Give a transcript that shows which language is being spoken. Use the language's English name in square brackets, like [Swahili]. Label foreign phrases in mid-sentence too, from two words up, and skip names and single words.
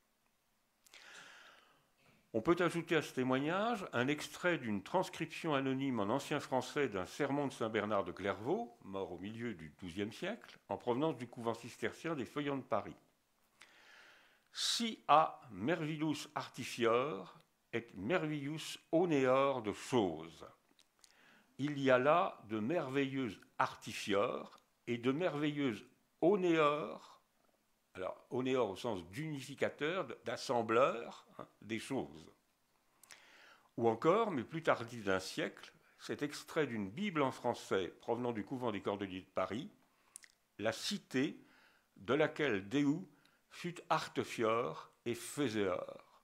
[French] On peut ajouter à ce témoignage un extrait d'une transcription anonyme en ancien français d'un sermon de Saint-Bernard de Clairvaux, mort au milieu du XIIe siècle, en provenance du couvent cistercien des Feuillants de Paris. [Old French] Si a mervillus artifior et mervillus oneor de choses. [French] Il y a là de merveilleuses artifiors et de merveilleuses oneor. Alors, onéor au sens d'unificateur, d'assembleur des choses. Ou encore, mais plus tardif d'un siècle, cet extrait d'une Bible en français provenant du couvent des Cordeliers de Paris, la cité de laquelle [Old French] Déu fut artefior et faiseor.